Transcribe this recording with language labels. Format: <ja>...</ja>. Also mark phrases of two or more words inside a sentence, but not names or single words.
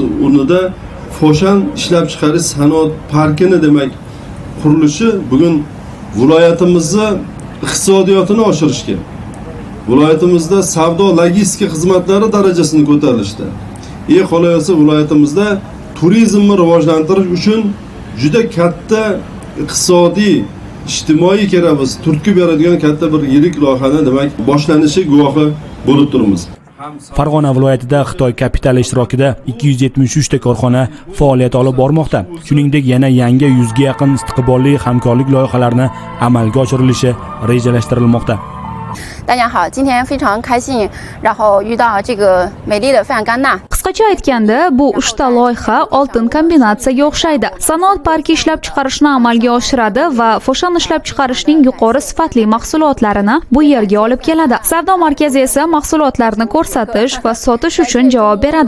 <uz>o'rnida Foshan ishlab chiqarish sanoat parkini demak qurilishi bugun viloyatimizni iqtisodiyotini oshirishga, viloyatimizda savdo logistika xizmatlari darajasini ko'tarilishda, qolaversa viloyatimizda turizmni rivojlantirish uchun juda katta iqtisodiy, ijtimoiy keramiz turtki beradigan katta bir yirik loyihani demak boshlanishi guvohi bo'lib turibmiz. Farg'ona viloyatida Xitoy kapitali ishtirokida 273 ta korxona faoliyat olib bormoqda. Shuningdek, yana yangi 100 ga yaqin istiqbolli hamkorlik loyihalarini amalga oshirilishi rejalashtirilmoqda.</uz> <zh>大家好，今天非常开心，然后遇到这个美丽的费扬甘纳。</zh> <uz>Qisqacha aytganda, bu 3 ta loyiha oltin kombinatsiyaga o'xshaydi. Sanoat parki ishlab chiqarishni amalga oshiradi va Foshan ishlab chiqarishning yuqori sifatli mahsulotlarini bu yerga olib keladi. Savdo markazi esa mahsulotlarni ko'rsatish va sotish uchun javob beradi.</uz>